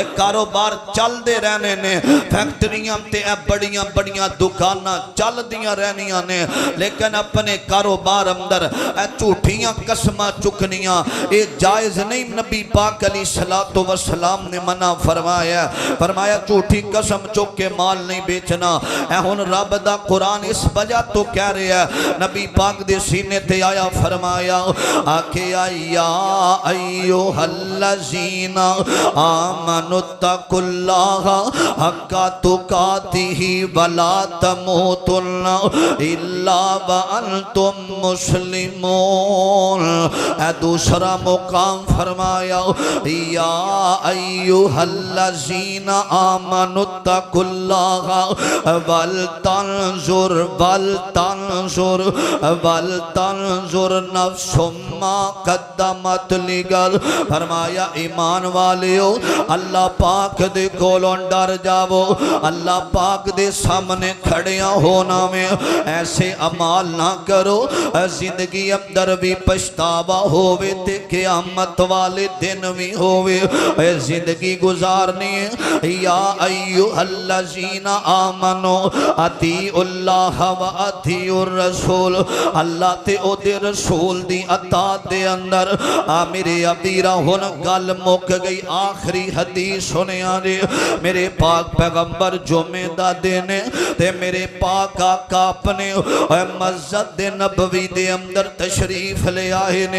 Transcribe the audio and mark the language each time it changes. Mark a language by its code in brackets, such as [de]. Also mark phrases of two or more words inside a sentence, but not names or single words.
[pa] کاروبار چلتے رہنے نے فیکٹریاں تے بڑیاں بڑیاں دکاناں چلدیاں رہنیاں نے لیکن اپنے کاروبار اندر جھوٹیاں قسماں چکنیاں یہ جائز نہیں. نبی پاک [ar] عليه الصلاة والسلام [pa] نے منع فرمایا فرمایا جھوٹی قسم چک کے مال نہیں بیچنا. اے ہن رب دا قرآن اس وجہ توں کہہ رہا ہے نبی پاک دے سینے تے آیا فرمایا آکھے [ar] يا أيها الذين آمنوا اتقوا الله حق تقاته ولا تموتن إلا وأنتم مسلمون. [pa] اے دوسرا مقام فرمایا [ar] يا أيها الذين آمنوا اتقوا الله ولتنظر نفس ما قدمت لغد. [pa] فرمایا ایمان والیو اللہ پاک دے کولوں ڈر جاوو. اللہ پاک دے سامنے کھڑیاں ہونا میں ایسے اعمال نہ کرو زندگی اندر بھی پچھتاوا ہووے تے قیامت والے دن بھی ہووے. زندگی گزارنی ہے [ar] يا أيها الذين آمنوا أطيعوا الله وأطيعوا الرسول. [pa] اللہ تے اوہدے رسول دی اطاعت دے اندر میرے ابیرا ہن گل مک گئی. آخری حدیث سنیا رے میرے پاک پیغمبر جمعے دا دن تے میرے پاک آقا اپنے مسجد نبوی دے اندر تشریف لے آئے نے.